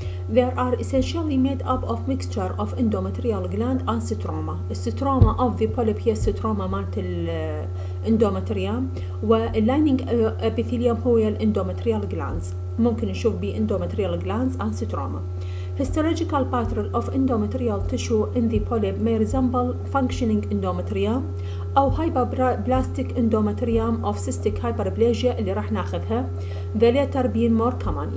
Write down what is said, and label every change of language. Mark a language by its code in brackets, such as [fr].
[en] They are essentially made up of mixture of endometrial gland and stroma. [ar] الستروما [en] of the polyp [ar] هي الستروما مالت الاندومتريوم، واللايننج epithelium هو الاندومتريال glands. ممكن نشوف ب [en] endometrial glands and stroma. Histological pattern of endometrial tissue in the polyp may resemble functioning endometrium أو hyperplastic endometrium of cystic hyperplasia [ar] اللي راح ناخذها. [en] The latter being more common.